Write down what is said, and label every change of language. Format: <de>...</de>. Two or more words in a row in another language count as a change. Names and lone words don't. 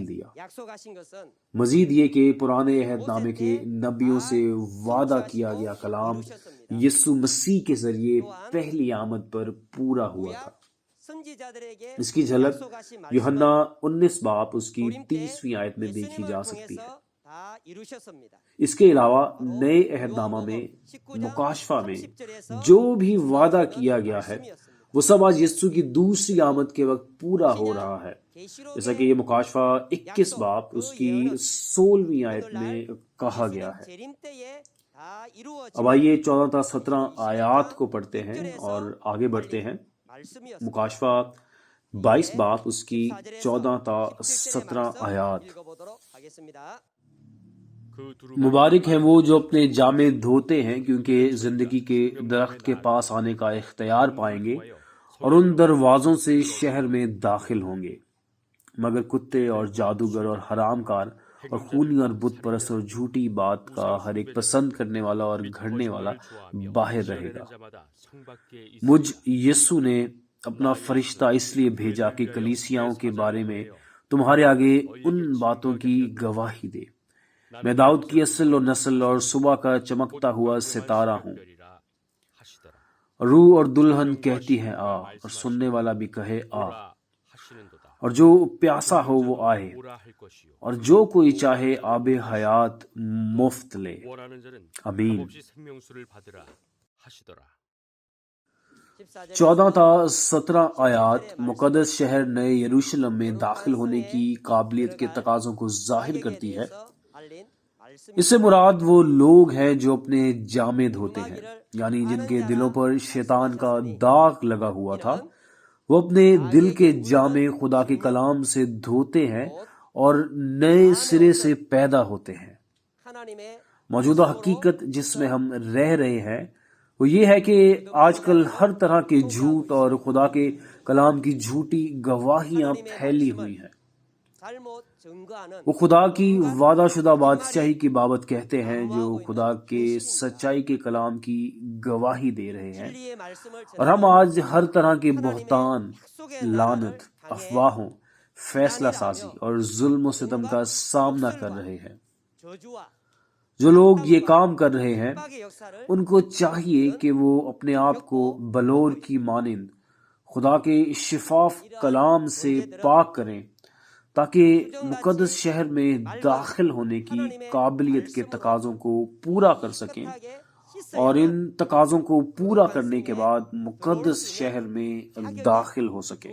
<ur>دیا مزید یہ کہ پرانے عہد نامے کے نبیوں سے وعدہ کیا گیا کلام یسوع مسیح کے ذریعے پہلی آمد پر پورا ہوا تھا اس کی جھلک یوحنا 19 باب اس کی 30ویں آیت میں دیکھی جا سکتی ہے اس کے علاوہ نئے عہد نامہ میں مکاشفہ میں جو بھی وعدہ کیا گیا ہے وہ سب آج یسوع کی دوسری آمد کے وقت پورا ہو رہا ہے، جیسا کہ یہ مکاشفہ 21 باب اس کی 16ویں آیت میں کہا گیا ہے۔</ur> <ko>재림 때에 다</ko> <ur>اب آئیے</ur> <ko>이루어지고</ko> <ur>14 تا 17 آیات کو پڑھتے ہیں اور آگے بڑھتے ہیں۔</ur> <ko>말씀이었습니다.</ko> <ur>مکاشفہ 22 باب اس کی 14 تا 17 آیات۔</ur> <ko>읽어보도록 하겠습니다. 그 두루마리</ko> <ur>مبارک ہیں وہ جو اپنے جامے دھوتے ہیں، کیونکہ زندگی کے درخت کے پاس آنے کا اختیار پائیں گے اور ان دروازوں سے شہر میں داخل ہوں گے۔ مگر کتے اور جادوگر اور حرام کار اور خونی اور بت پرست اور جھوٹی بات کا ہر ایک پسند کرنے والا اور گھڑنے والا باہر رہے گا۔</ur> <ko>자마다 성 밖에</ko> <ur>مجھ یسوع نے اپنا فرشتہ اس لیے بھیجا کہ کلیسیاؤں کے بارے میں تمہارے آگے ان باتوں کی گواہی دے۔ میں داؤد کی اصل اور نسل اور صبح کا چمکتا ہوا ستارہ ہوں۔</ur> <ko>별이라 하시더라.</ko> <ur>روح اور دلہن کہتی ہے آ، اور سننے والا بھی کہے آ،</ur> <ko>오라 하시는도다.</ko> <ur>اور جو پیاسا ہو وہ آئے،</ur> <ko>오라 할 것이요.</ko> <ur>اور جو کوئی چاہے آب حیات مفت لے۔</ur> <ko>원하는 자는</ko> <ur>آمین۔</ur> <ko>값없이 생명수를 받으라 하시더라.</ko> <ur>14 تا 17 آیات مقدس شہر نئے یروشلم میں داخل ہونے کی قابلیت کے تقاضوں کو ظاہر کرتی ہے۔ اس سے مراد وہ لوگ ہیں جو اپنے جامے دھوتے ہیں، یعنی جن کے دلوں پر شیطان کا داغ لگا ہوا تھا۔ وہ اپنے دل کے جامے خدا کے کلام سے دھوتے ہیں اور نئے سرے سے پیدا ہوتے ہیں۔</ur> <ko>하나님의</ko> <ur>موجودہ حقیقت جس میں ہم رہ رہے ہیں وہ یہ ہے کہ آج کل ہر طرح کے جھوٹ اور خدا کے کلام کی جھوٹی گواہیاں پھیلی ہوئی ہیں۔</ur> <ko>잘못 증거하는</ko> <ur>وہ خدا کی وعدہ شدہ بادشاہی کی بابت کہتے ہیں، جو خدا کے سچائی کے کلام کی گواہی دے رہے ہیں،</ur> <ko>진리의 말씀을</ko> <ur>اور ہم آج ہر طرح کے بہتان، لعنت، افواہوں، فیصلہ سازی اور ظلم و ستم کا سامنا کر رہے ہیں۔</ur> <ko>저주와</ko> <ur>جو لوگ یہ کام کر رہے ہیں</ur> <ko>핍박의 역사를</ko> <ur>ان کو چاہیے کہ وہ اپنے آپ کو بلور کی مانند خدا کے شفاف کلام سے پاک کریں، تاکہ مقدس شہر میں داخل ہونے کی قابلیت کے تقاضوں کو پورا کر سکیں، اور ان تقاضوں کو پورا کرنے کے بعد مقدس شہر میں داخل ہو سکیں۔</ur>